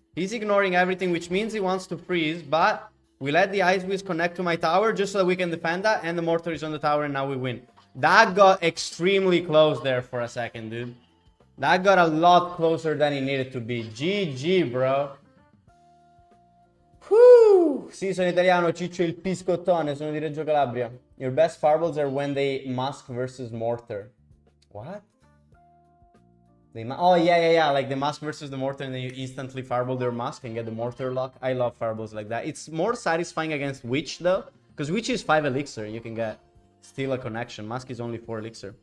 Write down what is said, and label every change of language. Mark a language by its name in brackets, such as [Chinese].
[English] He's ignoring everything, which means he wants to freeze, but we let the Ice Wiz connect to my tower just so that we can defend that, and the Mortar is on the tower, and now we win. That got extremely close there for a second, dude. That got a lot closer than it needed to be. GG, bro. Whew. [Italian] Sì, sono italiano, Ciccio il Piscottone, sono di Reggio Calabria. [English] Your best fireballs are when they Musk versus Mortar. What? Oh, yeah. Like the Musk versus the Mortar, and then you instantly Fireball their Musk and get the Mortar lock. I love fireballs like that. It's more satisfying against Witch, though. Because Witch is 5 elixir. You can get still a connection. Musk is only 4 elixir.